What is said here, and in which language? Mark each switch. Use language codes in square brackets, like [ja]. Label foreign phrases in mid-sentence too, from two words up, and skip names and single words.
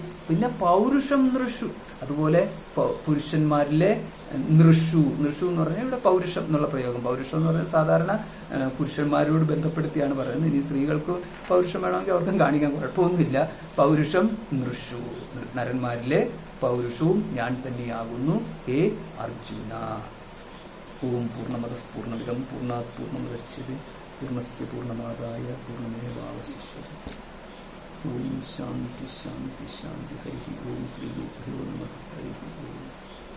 [ml] പിന്നെ [sa] പൗരുഷം നൃഷു, [ml] അതുപോലെ പുരുഷന്മാരിലെ നൃഷു എന്ന് പറഞ്ഞാൽ ഇവിടെ പൗരുഷം എന്നുള്ള പ്രയോഗം. പൗരുഷം എന്ന് പറഞ്ഞാൽ സാധാരണ പുരുഷന്മാരോട് ബന്ധപ്പെടുത്തിയാണ് പറയുന്നത്. ഇനി സ്ത്രീകൾക്ക് പൗരുഷം വേണമെങ്കിൽ അവർക്കും കാണിക്കാൻ കുഴപ്പമൊന്നുമില്ല. [sa] പൗരുഷം നൃഷു, [ml] നരന്മാരിലെ പൗരുഷവും ഞാൻ തന്നെയാകുന്നു [sa] ഹേ അർജുന. ഓം പൂർണ്ണമദഃ പൂർണ്ണമിദം പൂർണ്ണാത് പൂർണ്ണമുദച്യതേ പൂർണ്ണസ്യ പൂർണ്ണമാദായ പൂർണ്ണമേവാവശിഷ്യതേ. ഓം ശാന്തി ശാന്തി ശാന്തി. ഹരി ഓം ശ്രീ ഗുരുഭ്യോ നമഃ. ഹരി ഓം.